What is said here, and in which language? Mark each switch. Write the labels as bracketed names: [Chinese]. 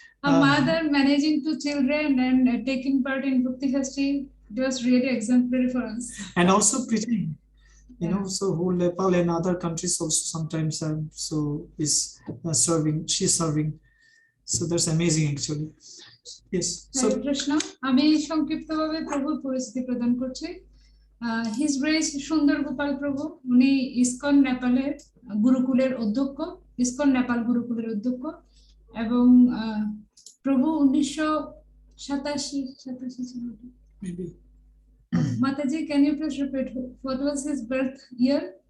[English] A mother managing two children and taking part in Bhakti Festival, it was really exemplary for us. And also preaching, so whole Nepal and other countries also sometimes so is serving. She's serving. So that's amazing, actually. Yes. [Bangla] So Krishna, আমি সংক্ষিপ্তভাবে প্রভুর পরিচিতি প্রদান করছি। His Grace Sundar Gopal Prabhu, উনি ISKCON নেপালের গুরুকুলের অধ্যক্ষ, ISKCON Nepal গুরুকুলের অধ্যক্ষ, এবং প্রভু 1987 [English] Mataji, can you please repeat what was his birth year?